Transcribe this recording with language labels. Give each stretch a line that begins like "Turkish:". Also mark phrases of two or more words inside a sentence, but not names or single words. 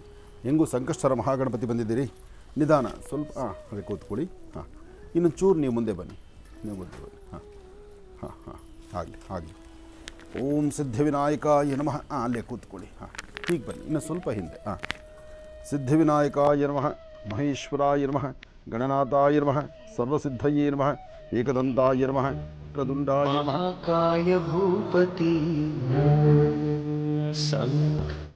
Kannada: ಹೆಂಗೂ ಸಂಕಷ್ಟರ ಮಹಾಗಣಪತಿ ಬಂದಿದ್ದೀರಿ, ನಿಧಾನ ಸ್ವಲ್ಪ. ಹಾಗೆ ಕೂತ್ಕೊಳ್ಳಿ. ಹಾಂ, ಇನ್ನು ಚೂರು ನೀವು ಮುಂದೆ ಬನ್ನಿ, ನೀವು ಮುಂದೆ ಬನ್ನಿ. ಹಾಂ ಹಾಂ ಹಾಂ, ಆಗಲಿ ಆಗಲಿ.
Sanskrit: ಓಂ ಸಿದ್ಧಿವಿನಾಯಕಾಯ ನಮಃ.
Kannada: ಅಲ್ಲೇ ಕೂತ್ಕೊಳ್ಳಿ. ಹಾಂ, ಹೀಗೆ ಬನ್ನಿ, ಇನ್ನು ಸ್ವಲ್ಪ ಹಿಂದೆ.
Sanskrit: ಹಾಂ, ಸಿದ್ಧಿವಿನಾಯಕಾಯ ನಮಃ, ಮಹೇಶ್ವರಾಯ ನಮಃ, ಗಣನಾಥಾಯ ನಮಃ, ಸರ್ವಸಿದ್ಧಯೇ ನಮಃ, ಏಕದಂತಾಯ ನಮಃ, ವಕ್ರದುಂಡಾಯ ನಮಃ. ಮಹಾಕಾಯ ಭೂಪತಿ ಸಂಘ